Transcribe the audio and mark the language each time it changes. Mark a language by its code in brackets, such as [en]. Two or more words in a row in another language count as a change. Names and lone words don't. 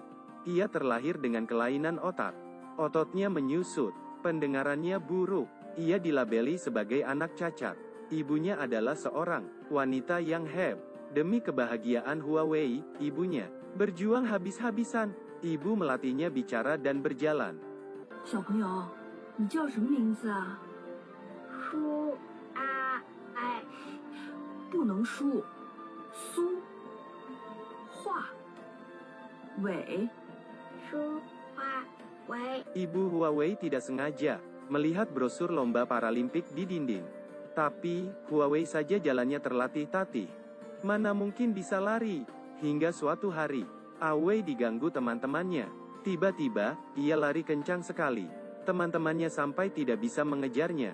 [id] Ia terlahir dengan kelainan otak. Ototnya menyusut, pendengarannya buruk. Ia dilabeli sebagai anak cacat. Ibunya adalah seorang wanita yang hebat. Demi kebahagiaan Huawei, ibunya berjuang habis-habisan. Ibu melatihnya bicara dan berjalan. [zh] 小朋友，你叫什么名字啊？书啊哎，不能输，苏画伟。书花为 [id] Ibu Huawei tidak sengaja melihat brosur lomba paralimpik di dinding. Tapi, Huawei saja jalannya terlatih-tatih. Mana mungkin bisa lari? Hingga suatu hari, Awei diganggu teman-temannya. Tiba-tiba, ia lari kencang sekali. Teman-temannya sampai tidak bisa mengejarnya.